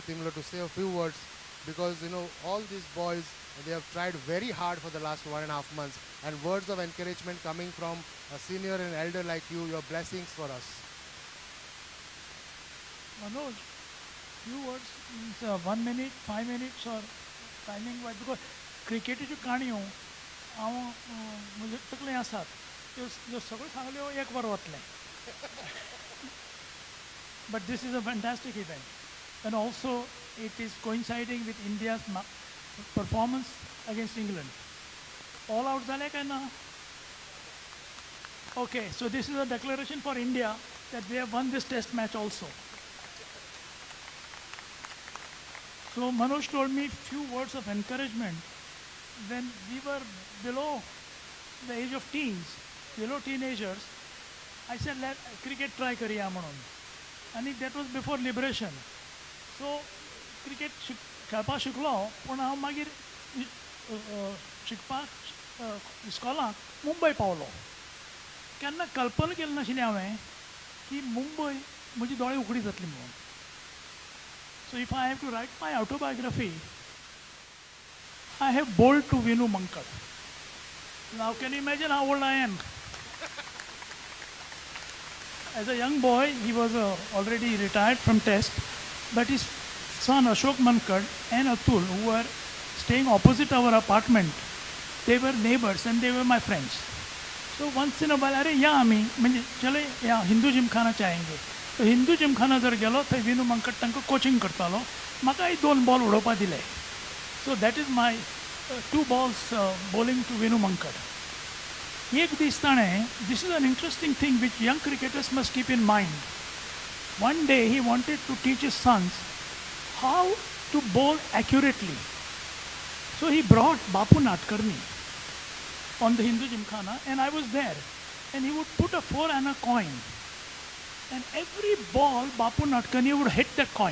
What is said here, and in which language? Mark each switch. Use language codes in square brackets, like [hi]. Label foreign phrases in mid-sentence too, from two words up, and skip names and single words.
[en] Timlo to say a few words, because you know all these boys, they have tried very hard for the last 1.5 months, and words of encouragement coming from a senior and elder like you, your blessings for us. Manoj, few words means 1 minute, 5 minutes or timing wise, because [kok] क्रिकेटीच्यो काणयो हांव म्हजे तकलें आसात त्यो सगळ्यो सांगल्यो 1 वर वतलें. [en] But this is a fantastic event, and also it is coinciding with India's performance against England. All out [kok] zale काय ना? [en] Okay, so this is a declaration for India that we have won this test match also. So Manoj told me few words of encouragement when we were below the age of teens, below teenagers. I said, let cricket try [kok] kariya म्हणून. [en] And that was before liberation. [kok] So cricket खेळपाक शिकलो, पूण हांव मागीर शिकपाक इस्कॉलाक मुंबय पावलो. केन्ना कल्पना केली नाशिल्ली हांवें की मुंबय म्हजी दोळे उगडी जातली म्हणून. [en] So if I have to write my autobiography, I have bowled to Vinu Mankad. Now can you imagine how old I am? As a young boy, he was already retired from Test, but his son Ashok Mankad and Atul, who were staying opposite our apartment, they were neighbors and they were my friends. So once in a while, [kok] अरे या आमी म्हणजे [hi] चले या हिंदू जिमखाना आएंगे. [kok] तो हिंदू जिमखाना जर गेलो थंय विनू मंकट तांकां कोचिंग करतालो. म्हाकाय 2 बॉल उडोवपा दिले. [en] So that is my 2 balls bowling to Vinu Mankad. [kok] एक दीस ताणें, [en] this is an interesting thing which young cricketers must keep in mind. One day he wanted to teach his sons how to bowl accurately. So he brought Bapu Natkarni on the Hindu Gymkhana, and I was there. And he would put a 4 and a coin. And every ball, Bapu Natkarni would hit that coin.